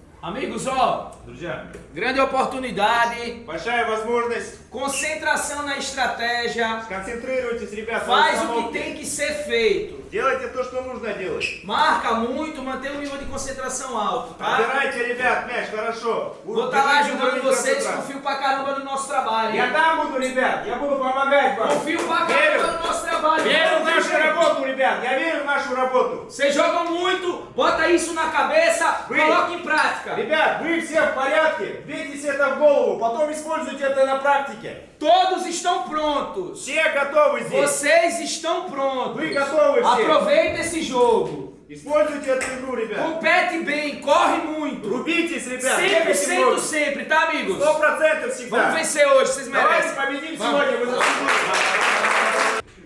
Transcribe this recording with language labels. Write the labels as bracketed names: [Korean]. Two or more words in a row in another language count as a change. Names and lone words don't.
[Portuguese] Amigos, ó, [Russian] Друзья, [Portuguese] grande oportunidade, [Russian] большая возможность. [Portuguese] concentração na estratégia, [Russian] Сконцентрируйтесь, ребята, на [Portuguese] faz o que [Russian] установке. [Portuguese] tem que ser feito. [Russian] Делайте то, что нужно делать. [Portuguese] Marca muito, mantém o nível de concentração alto, tá? [Russian] Отбирайте, ребят, мяч, хорошо. [Portuguese] Vou estar lá [Russian] Держите [Portuguese] ajudando [Russian] уровень [Portuguese] vocês, [Russian] концентрации. [Portuguese] confio pra caramba no nosso trabalho. [Russian] Я там буду, ребят, я буду помогать вам. [Portuguese] Confio pra [Russian] Верю. [Portuguese] caramba no nosso trabalho. [Russian] Верю в нашу работу, ребят, я верю в нашу работу. [Portuguese] Vocês jogam muito, bota isso na cabeça, [Russian] Вы. [Portuguese] coloca em prática. [Russian] Ребят, вы все в порядке, бейтесь это в голову, потом используйте это на практике. [Portuguese] Todos estão prontos. [Russian] Все готовы здесь. [Portuguese] Vocês estão prontos. [Russian] Вы готовы все. [Portuguese] Aproveita esse jogo. [Russian] Используйте эту игру, ребят. [Portuguese] Compete bem, corre muito. [Russian] Рубитесь, ребят, бегайте 100% много. [Portuguese] sempre, tá, amigos? [Russian] 100% всегда. [Portuguese] Vamos vencer hoje, vocês [Russian] Давайте [Portuguese] merecem. [Russian] победим [Portuguese] Vamos. [Russian] сегодня, вы заслужили.